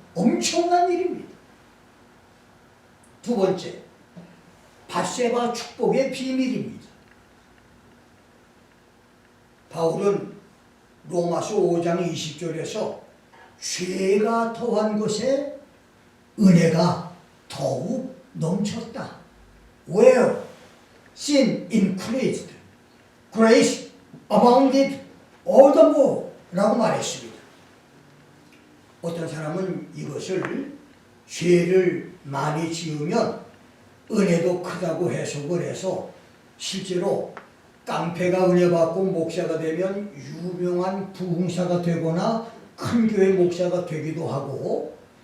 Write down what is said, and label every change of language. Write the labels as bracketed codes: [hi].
[ko] 엄청난 일입니다. 두 번째, 바세바 축복의 비밀입니다. 바울은 로마서 5장 20절에서 죄가 더한 것에 은혜가 더욱 넘쳤다. [en] Where sin increased, grace abounded all the more [ko] 라고 말했습니다. 어떤 사람은 이것을 죄를 많이 지으면 은혜도 크다고 해석을 해서 실제로 깡패가 은혜 받고 목사가 되면 유명한 부흥사가 되거나 큰 교회 목사가 되기도 하고